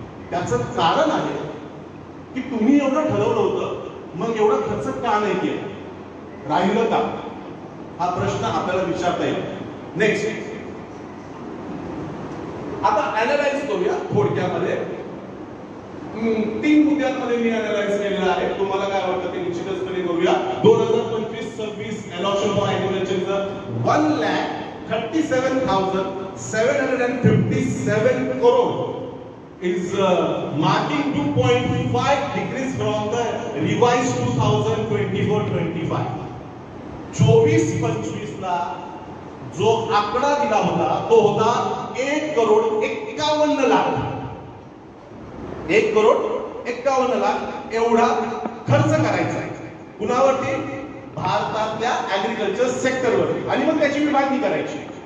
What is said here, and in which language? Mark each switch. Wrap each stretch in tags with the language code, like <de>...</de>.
<mr>त्याचं कारण आहे की तुम्ही एवढं ठरवलं होतं मग एवढा खर्च का नाही केला, राहिलं का, हा प्रश्न आपल्याला विचारता येईल. नेक्स्ट आता अॅनालाइज करूया थोडक्यामध्ये. 3 मुद्द्यांमध्ये मी अॅनालाइज केलेलं आहे. तुम्हाला काय वाटतं ते निश्चितपणे करूया.</mr> <en>2025-26 allocation for agriculture 1,37,757 crore is marking 2.5 decrease from the revised 2024-25.</en> <mr>24-25 ला जो आकडा दिला होता तो होता 1,51,00,000. 1,51,00,000 एवढा खर्च करायचा आहे. कुणावरती? भारतातल्या ऍग्रिकल्चर सेक्टरवरती. आणि मग त्याची विभागणी करायची.</mr>